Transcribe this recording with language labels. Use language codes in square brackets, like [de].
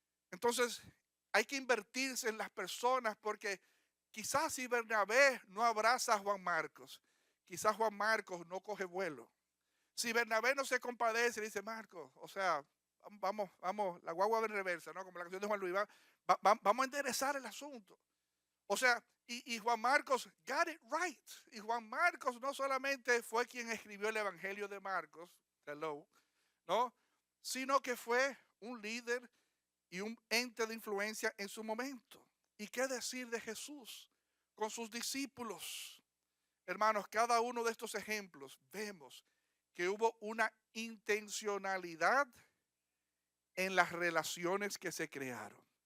[es] Entonces, hay que invertirse en las personas, porque quizás si Bernabé no abraza a Juan Marcos, quizás Juan Marcos no coge vuelo. Si Bernabé no se compadece, dice Marcos, o sea, vamos, la guagua va en reversa, ¿no? Como la canción de Juan Luis, vamos a enderezar el asunto. O sea, y [en] Juan Marcos got it right. [es] Y Juan Marcos no solamente fue quien escribió el Evangelio de Marcos, hello, ¿no? Sino que fue un líder y un ente de influencia en su momento. ¿Y qué decir de Jesús con sus discípulos? Hermanos, cada uno de estos ejemplos vemos que hubo una intencionalidad en las relaciones que se crearon.